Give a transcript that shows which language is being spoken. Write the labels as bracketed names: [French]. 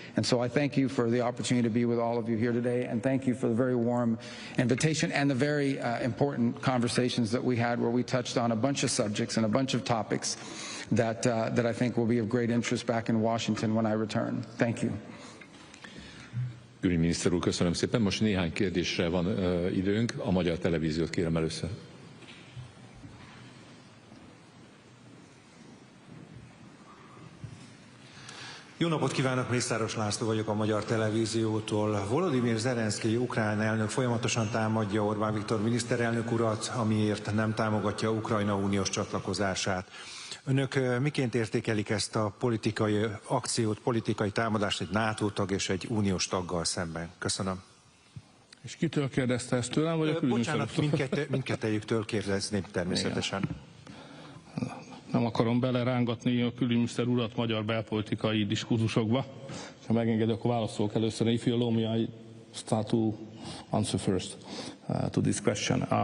[English] And so I thank you for the opportunity to be with all of you here today, and thank you for the very warm invitation and the very important conversations that we had, where we touched on a bunch of subjects and a bunch of topics that I think will be of great interest back in Washington when I return. Thank you. [Hungarian] Külügyminiszter úr, köszönöm szépen. Most néhány kérdésre van időnk. A magyar televíziót kérem először. Jó napot kívánok, Mészáros László vagyok a Magyar Televíziótól. Volodymyr Zelenszkij ukrán elnök folyamatosan támadja Orbán Viktor miniszterelnök urat, amiért nem támogatja Ukrajna uniós csatlakozását. Önök miként értékelik ezt a politikai akciót, politikai támadást egy NATO tag és egy uniós taggal szemben? Köszönöm. És kitől kérdezte ezt tőlem, vagy a külügyminiszter? Bocsánat, mindkettejüktől kérdezném természetesen. Igen. Nem akarom belerángatni a külügyminiszter urat magyar belpolitikai diskurzusokba. Ha megengedi, akkor válaszolok először. [English] If you allow me, I start to answer first to this question.